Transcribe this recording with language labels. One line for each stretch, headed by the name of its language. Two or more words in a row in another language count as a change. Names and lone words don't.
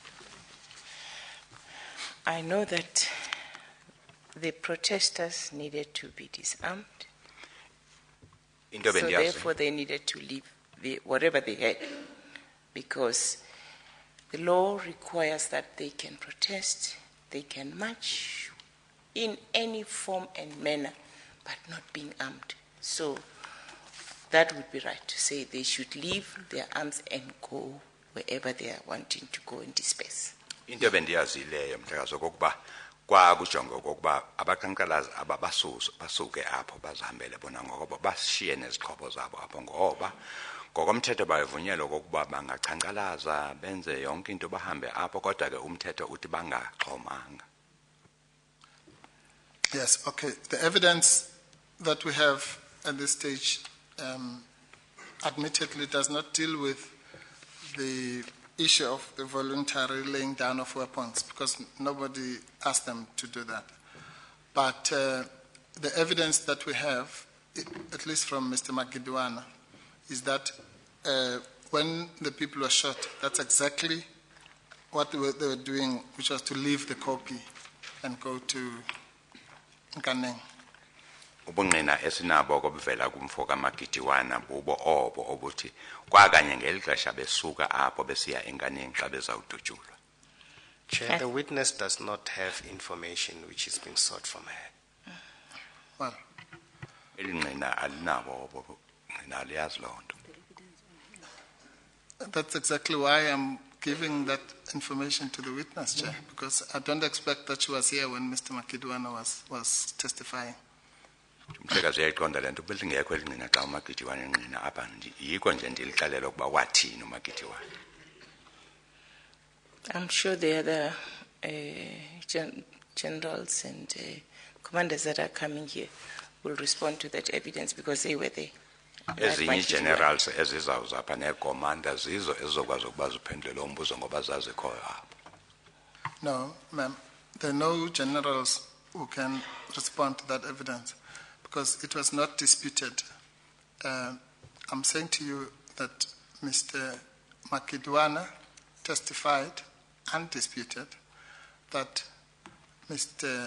English: I know that the protesters needed to be disarmed, so therefore they needed to leave whatever they had, because the law requires that they can protest, they can march in any form and manner, but not being armed. So that would be right to say they should leave their arms and go wherever they are wanting to go and disperse.
Xhosa: into ebendiyazileyo mhlekazi okokuba kwakujonga okokuba abaqhankqalazi basuke apho bazihambele bona ngoba bashiye nezixhobo zabo apho ngoba ngokomthetho bavunyelwa okokuba bangaqhankqalaza benze yonke into bahambe apho kodwa ke umthetho uthi bangaxhomanga.
English: Yes, okay. The evidence that we have at this stage admittedly does not deal with the issue of the voluntary laying down of weapons because nobody asked them to do that. But the evidence that we have, at least from Mr. Magidwana, is that when the people were shot, that's exactly what they were doing, which was to leave the copy and go to Nkaneng.
Xhosa: Ubungqina esinabo okubuvela kumfo kaMagidwana bubo obo obuthi kwakanye ngelixesha besuka apho besiya eNkaneng xa bezawudutshulwa.
English: Chair, the witness does not have information which is being sought from her. Well,
Xhosa: Elingqina alinabo obo ngqina aliyazi loo nto.
English: that's exactly why I'm giving that information to the witness, Chair, because I don't expect that she was here when Mr. Magidwana was testifying.
Xhosa: Mhlekazi uyayiqonda le nto belingekho elingqina xa uMagidwana engqina apha yikho nje ndilixelela ukuba wathini uMagidwana.
English: I'm sure the other generals and commanders that are coming here will respond to that evidence because they were there.
Xhosa: Ezinye generals ezizawuza apha neekomanda zizo ezizokwazi ukuba ziphendule lo mbuzo ngoba zazikhoyo apho.
English: No, ma'am. There are no generals who can respond to that evidence because it was not disputed. I'm saying to you that Mr. Magidwana testified undisputed that Mr.